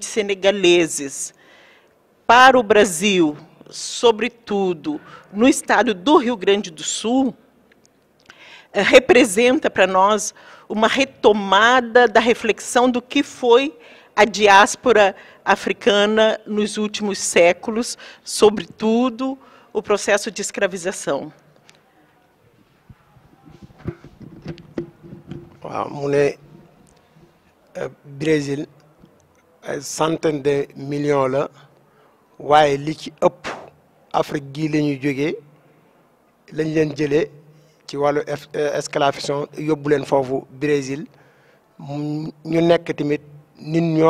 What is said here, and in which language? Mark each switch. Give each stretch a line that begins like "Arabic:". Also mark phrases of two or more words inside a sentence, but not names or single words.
Portuguese: senegaleses, para o Brasil, sobretudo no estado do Rio Grande do Sul, representa para nós uma retomada da reflexão do que foi a diáspora africana nos últimos séculos, sobretudo o processo de escravização.
Wolof: waaw mu ne Brésil ay
French: centaine de millions
Wolof: la waaye li ci ëpp Afrique gii la ñuy jógee lañ leen jëlee ci wàllu esclavation yóbbu leen foofu Brésil ñu nekk tamit nit ñoo